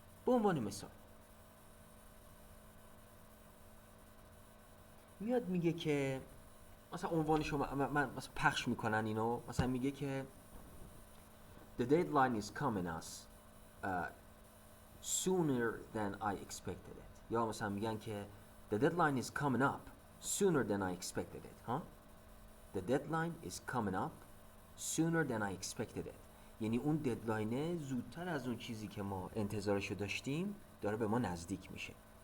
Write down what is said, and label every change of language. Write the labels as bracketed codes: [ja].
[fa] به عنوان مثال میاد میگه که مثلا عنوان شما، من مثلا پخش میکنن اینو، مثلا میگه که [en] The deadline is coming us sooner than I expected it، [fa] یا مثلا میگن که [en] The deadline is coming up sooner than I expected it. Huh? The deadline is coming up sooner than I expected it. [fa] یعنی اون ددلاینه زودتر از اون چیزی که ما انتظارشو داشتیم داره به ما نزدیک میشه.